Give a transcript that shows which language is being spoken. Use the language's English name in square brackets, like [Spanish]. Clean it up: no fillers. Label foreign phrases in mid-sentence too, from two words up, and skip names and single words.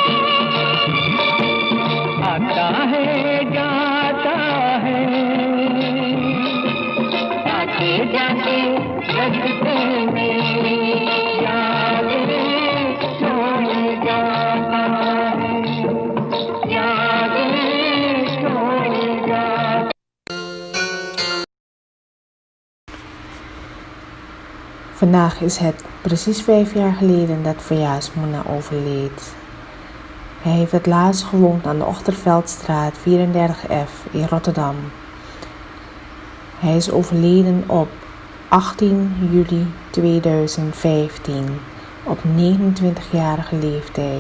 [Hindi] आता है जाता है, आते जाते रास्ते में यादें छोड़ जाता है, यादें छोड़ जाता। [Dutch] Vandaag is het precies 5 jaar geleden dat Fayaz Mouna overleed. Hij heeft het laatst gewoond aan de Ochterveldstraat 34F in Rotterdam. Hij is overleden op 18 juli 2015 op 29-jarige leeftijd.